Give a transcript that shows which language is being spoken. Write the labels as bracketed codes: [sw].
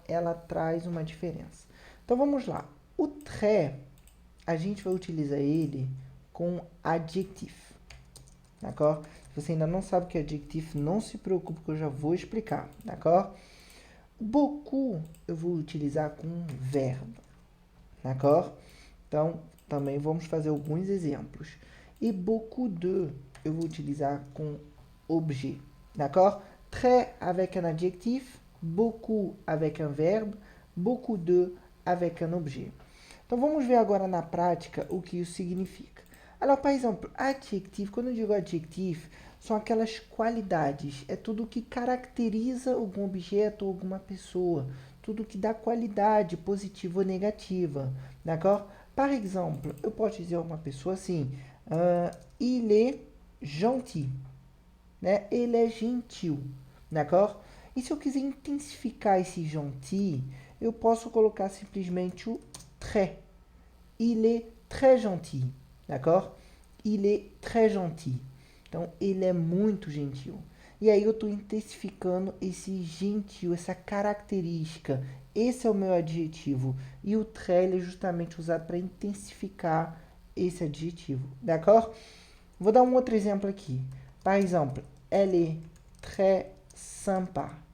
[pt] Ela traz uma diferença. Então vamos lá. O très, a gente vai utilizar ele com adjectif, d'accord? Se você ainda não sabe o que é adjectif, não se preocupe que eu já vou explicar, d'accord? Beaucoup eu vou utilizar com verbo, d'accord? Então, também vamos fazer alguns exemplos. E beaucoup de, eu vou utilizar com objet. D'accord? [fr] Très avec un adjectif, beaucoup avec un verbe, beaucoup de avec un objet. [pt] Então, vamos ver agora na prática o que isso significa. [fr] Alors, par exemple, adjectif, [pt] quando eu digo adjectif, são aquelas qualidades. É tudo que caracteriza algum objeto ou alguma pessoa. Tudo que dá qualidade, positiva ou negativa. D'accord? [fr] Par exemple, [pt] eu posso dizer a uma pessoa assim, [fr] il est gentil, [pt] né? Ele é gentil, d'accord? E se eu quiser intensificar esse gentil, eu posso colocar simplesmente o très. [fr] Il est très gentil, d'accord? Il est très gentil. [pt] Então, ele é muito gentil. E aí eu estou intensificando esse gentil, essa característica. Esse é o meu adjetivo. E o très é justamente usado para intensificar esse adjetivo. D'accord? Vou dar um outro exemplo aqui. [fr] Par exemple, elle est très sympa.